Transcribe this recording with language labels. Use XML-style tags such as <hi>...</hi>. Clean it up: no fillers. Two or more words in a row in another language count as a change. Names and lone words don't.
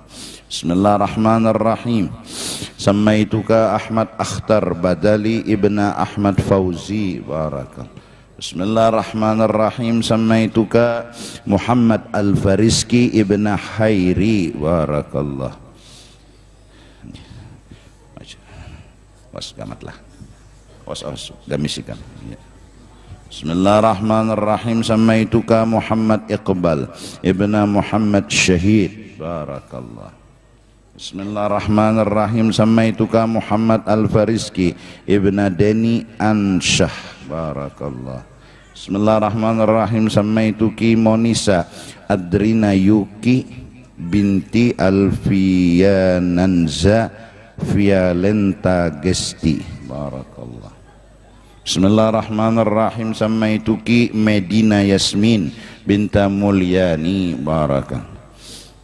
<ar>بسم الله الرحمن الرحيم. سمّيتكَ Ahmad Akhtar Badali ابنَ Ahmad Fauzi. Barakallah. بسم الله الرحمن الرحيم. Sammaituka Muhammad Al-Fariski ibna Khairi. Barakallah.</ar> <id>Was gamatlah. Was gamisikan.</id> <ar>بسم الله الرحمن الرحيم. سمّيتكَ Muhammad Iqbal ابنَ Muhammad Syahid. Barakallah. بسم الله الرحمن الرحيم. سمّيتكَ Muhammad Al-Fariski ابنَ Deni Ansyah. Barakallah. بسم الله الرحمن الرحيم. Sammaituki Monisa Adrina Yuki binti Alfiyananza Violenta Gesti. Barakallah. بسم الله الرحمن الرحيم. Sammaituki Medina Yasmin binta Mulyani.</ar>